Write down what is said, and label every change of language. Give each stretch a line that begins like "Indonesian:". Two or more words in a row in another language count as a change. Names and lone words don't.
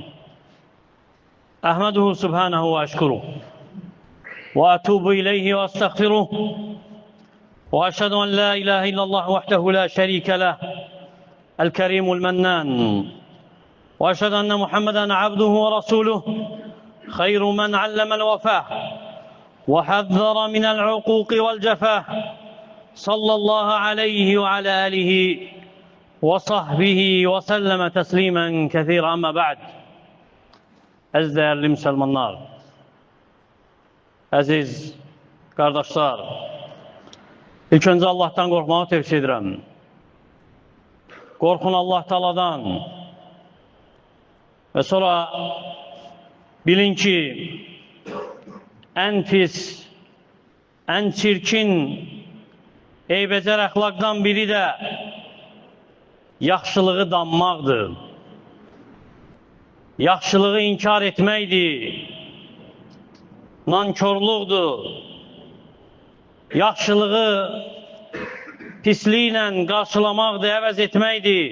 Arabic: أحمده سبحانه وأشكره وأتوب إليه وأستغفره وأشهد أن لا إله إلا الله وحده لا شريك له الكريم المنان، وأشهد أن محمدا عبده ورسوله خير من علم الوفاء وحذر من العقوق والجفاء، صلى الله عليه وعلى آله وصحبه وسلم تسليما كثيرا. أما بعد.
Turkish: Əziz değerli Müslümanlar, əziz kardeşler, ilk önce Allah'tan korkmağı tavsiye ederim. Korkun Allah Teala'dan ve sonra bilin ki en pis, en çirkin,
Azerbaijani: eybəcər əxlaqdan biri də yaxşılığı danmaqdır. Yaxşılığı inkar etməkdir. Nankörlükdür. Yaxşılığı pisliklə qarşılamaqdır, əvəz etməkdir.